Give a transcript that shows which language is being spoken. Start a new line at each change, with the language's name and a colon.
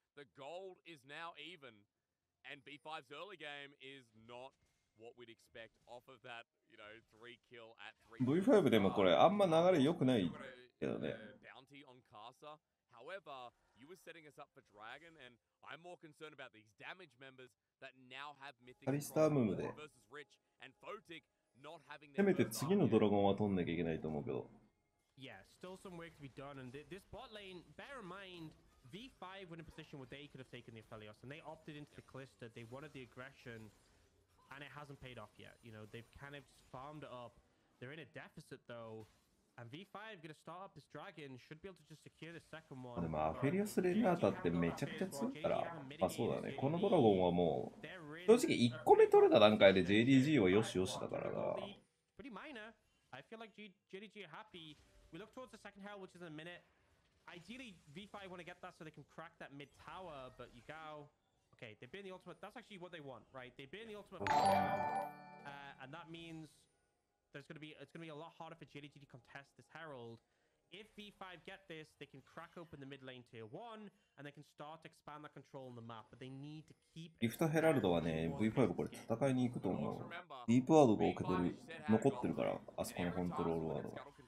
English: The gold is now even, and B5's early game is not what we'd expect off of that, you know, 3 kill at 3.
Japanese: V5 でもこれあんま流れ良くないけどね。
English: Bounty on Casa. However, you were setting us up for Dragon, and I'm more concerned about these damage members that now have mythic versus Rich and Photic not having.
Japanese: せめて次のドラゴンは取んなきゃいけないと思うけど。
English: Yeah, still some work to be done. And this bot lane, bear in mind, V5 were in a position where they could have taken the Aphelios, and they opted into the Callista. They wanted the aggression, and it hasn't paid off yet. You know, they've kind of just farmed it up. They're in a deficit, though. And V5 going to start up this dragon, should be able to just secure the second one.
Japanese: でもアフェリオス・レナータってめちゃくちゃ強いから、まあそうだね。このドラゴンはもう、正直1個目取れた段階で JDG はよしよしだからな。
English: Pretty minor. I feel like JDG are happy. We look towards the second herald, which is in a minute. Ideally, V5 want to get that so they can crack that mid tower, but Yugao, okay, they burn the ultimate. That's actually what they want, right? They burn the ultimate, and that means it's going to be a lot harder for JDG to contest this herald. If V5 get this, they can crack open the mid lane tier 1, and they can start to expand that control on the map, but they need to keep.
Japanese: リフトヘラルドはね、V5 これ戦いに行くと思う。ディープワードが置けてる、残ってるから、あそこのコントロールワードが。